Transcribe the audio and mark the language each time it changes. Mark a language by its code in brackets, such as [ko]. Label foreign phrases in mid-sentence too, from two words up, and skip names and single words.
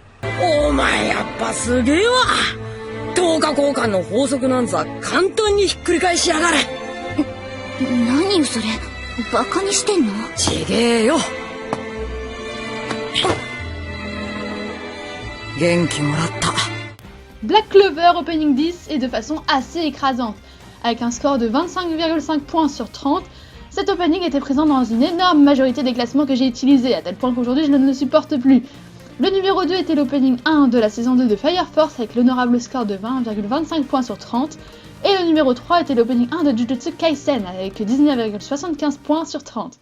[ja] お前やっぱすげえわ。10日交換の法則なんざ簡単にひっくり返しやがる。何よそれ、バカにしてんの？ちげえよ。元気もらった。 [fr] Black Clover Opening 10 et de façon assez écrasante. Avec un score de 25,5 points sur 30, cet opening était présent dans une énorme majorité des classements que j'ai utilisés, à tel point qu'aujourd'hui je ne le supporte plus. Le numéro 2 était l'opening 1 de la saison 2 de Fire Force avec l'honorable score de 20,25 points sur 30, et le numéro 3 était l'opening 1 de Jujutsu Kaisen avec 19,75 points sur 30.